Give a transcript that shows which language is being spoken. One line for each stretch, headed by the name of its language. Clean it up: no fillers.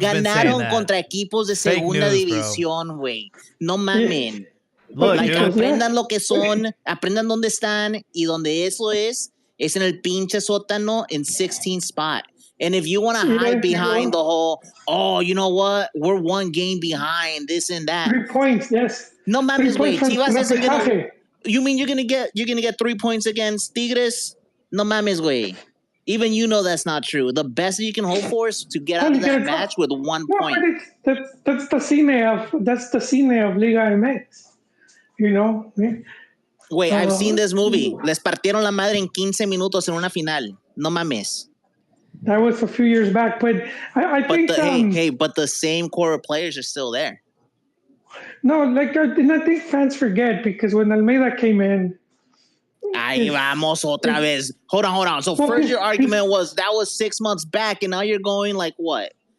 Spanish: Ganaron contra equipos de segunda división, güey. No mamen.
English: Look,
Spanish: aprendan lo que son, aprendan dónde están, y donde eso es en el pinche sótano
English: in 16th spot. And if you want to hide behind the whole, oh, you know what? We're one game behind, this and that. 3 points, yes.
Spanish: No mames, güey.
English: Chivas isn't gonna. You mean you're gonna get 3 points against Tigres?
Spanish: No mames, güey.
English: Even that's not true. The best that you can hope for is to get out of that match with 1 point. That's the cine of Liga MX. Wait, I've seen this movie.
Spanish: Les partieron la madre en 15 minutos en una final. No mames.
English: That was a few years back, but I think... But the same core of players are still there. No, I think fans forget, because when Almeida came in...
Spanish: Ahí vamos otra vez.
English: Hold on. So first your argument was that was 6 months back, and now you're going like what?